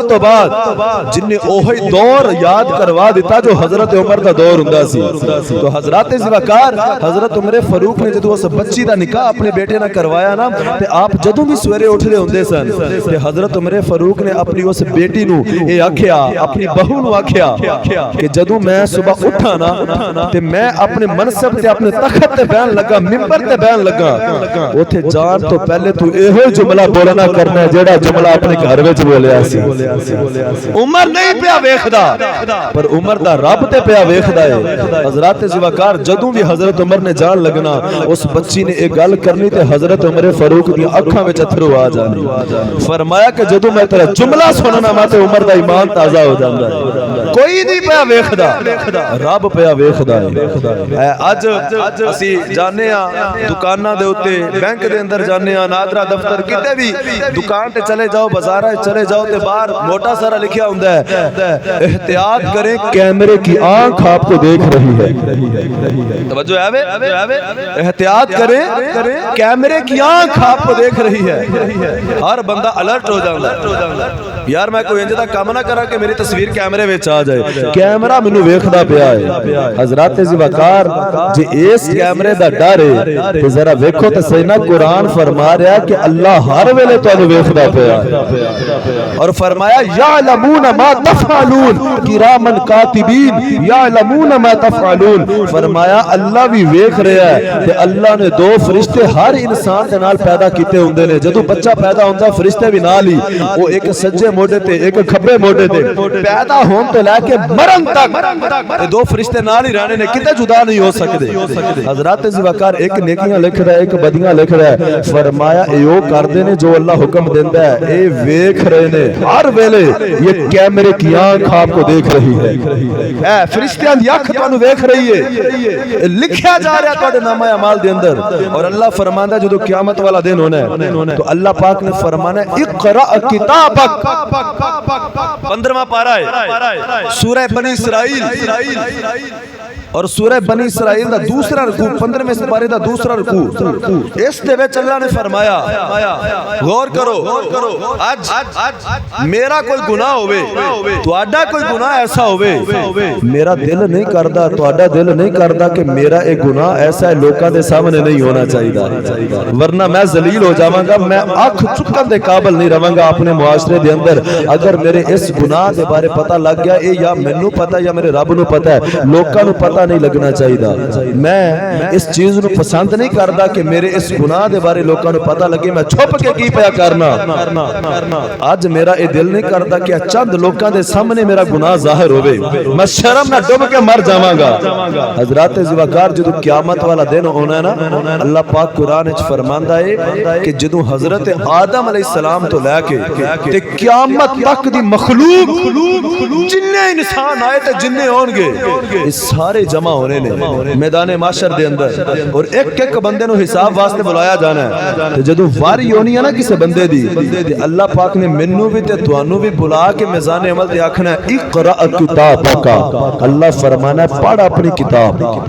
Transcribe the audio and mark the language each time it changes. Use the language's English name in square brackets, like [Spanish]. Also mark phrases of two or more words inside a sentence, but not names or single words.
[Punjabi] تو بعد جن نے اوہی دور یاد کروا دیتا جو حضرت عمر دا دور ہوندا سی تو حضرات ذوالفقار حضرت عمر فاروق نے جدوں اس بچی دا نکاح اپنے بیٹے نہ کروایا نا تے آپ جدوں بھی سویرے اٹھدے ہوندے سن تے حضرت عمر فاروق نے اپنی اس بیٹی نو اے آکھیا اپنی بہو نو آکھیا کہ جدوں میں صبح اٹھا نا تے میں اپنے منصب تے اپنے تخت تے بیان لگا منبر تے بیان لگا اوتھے جان تو پہلے تو ایہو جملہ بولنا کرنا ہے جیڑا جملہ اپنے گھر وچ بولیا سی عمر نہیں پیا ویکھدا پر عمر دا رب تے پیا ویکھدا ہے حضرات ذوالفقار جدوں بھی حضرت عمر نے جان لگنا اس بچی نے ایک گل کرنی تے حضرت عمر فاروق دی اکھاں وچ اتھرو آ جانے فرمایا کہ جدوں میں تیرا جملہ سننا میں تے عمر دا ایمان تازہ ہو جاندا ہے کوئی نہیں پیا ویکھدا رب پیا ویکھدا ہے اج اسی جانے ہاں دکاناں دے اوتے بینک دے اندر جانے ہاں نادرا دفتر کتے بھی دکان تے چلے جاؤ بازار چلے جاؤ تے باہر موٹا سارا لکھیا ہوندا ہے [Urdu] احتیاط کریں کیمرے کی آنکھ آپ کو دیکھ رہی ہے توجہ ہے احتیاط کریں کیمرے کی آنکھ آپ کو دیکھ رہی ہے [Punjabi] ہر بندہ الرٹ ہو جاندا ہے یار میں کوئی انجدہ کام نہ کرا کہ میری تصویر کیمرے وچ آ جائے کیمرہ مینوں ویکھدا پیا ہے حضرات ذوالفقار جے اس کیمرے دا ڈر ہے تے ذرا ویکھو تے صحیح نا قرآن فرما رہا ہے کہ اللہ ہر ویلے تانوں ویکھدا پیا ہے اور فرمایا [Arabic] یعلمون ما تفعلون کرامن کاتبین یعلمون ما تفعلون [Punjabi] فرمایا اللہ بھی ویکھ رہا ہے تے اللہ نے دو فرشتے ہر انسان دے نال پیدا کیتے ہوندے نے جدوں بچہ پیدا ہوندا فرشتے بھی نال ہی وہ ایک سجے موڈے تے ایک کھبے موڈے تے پیدا ہون تو لے کے مرن تک دو فرشتے نال ہی رہنے نے کتے جدا نہیں ہو سکدے حضرات ذوالفقار ایک نیکیاں لکھ رہا ہے ایک بدیاں لکھ رہا ہے فرمایا ایو کردے نے جو اللہ حکم دیندا ہے اے ویکھ رہے نے ہر ویلے [Urdu] یہ کیمرے کی آنکھ آپ کو دیکھ رہی ہے [Punjabi] اے فرشتیاں دی اکھ تانوں ویکھ رہی ہے لکھیا جا رہا تواڈے نامہ اعمال دے اندر اور اللہ فرماندا جدوں قیامت والا دن ہونا ہے تو اللہ پاک نے فرمانا ہے [Arabic] اقرأ کتابک [Punjabi] 15واں پارہ ہے سورہ بنی اسرائیل اور سورہ بنی اسرائیل دا دوسرا رکوع 15ویں سپارے دا دوسرا رکوع اس دے وچ اللہ نے فرمایا غور کرو اج میرا کوئی گناہ ہوئے تواڈا کوئی گناہ ایسا ہوئے میرا دل نہیں کردا تواڈا دل نہیں کردا کہ میرا ایک گناہ ایسا ہے لوکاں دے سامنے نہیں ہونا چاہیے ورنہ میں ذلیل ہو جاواں گا میں اکھ چکن دے قابل نہیں رہواں گا اپنے معاشرے دے اندر اگر میرے اس گناہ دے بارے پتہ لگ گیا اے یا مینوں پتہ یا میرے رب نوں پتہ ہے لوکاں نوں پتہ نہیں لگنا چاہیے میں اس چیز نو پسند نہیں کردا کہ میرے اس گناہ دے بارے لوکاں نو پتہ لگے میں چھپ کے کی پیا کرنا اج میرا اے دل نہیں کردا کہ چند لوکاں دے سامنے میرا گناہ ظاہر ہوے میں شرم نہ ڈوب کے مر جاواں گا حضرات ذوالفقار جدوں قیامت والا دن ہونا ہے نا اللہ پاک قرآن وچ فرماندا ہے کہ جدوں حضرت آدم علیہ السلام تو لے کے تے قیامت تک دی مخلوق جننے انسان آئے تے جننے ہون گے اس سارے جمع ہونے نے میدان معاشر دے اندر اور ایک ایک بندے نو حساب واسطے بلایا جانا ہے جدوں واری ہونی ہے نا کسے بندے دی اللہ پاک نے منوں بھی تے تانوں بھی بلا کے میزان عمل تے آکھنا ہے [Arabic] اقرأ کتابک [Punjabi] اللہ فرمانا ہے پڑھ اپنی کتاب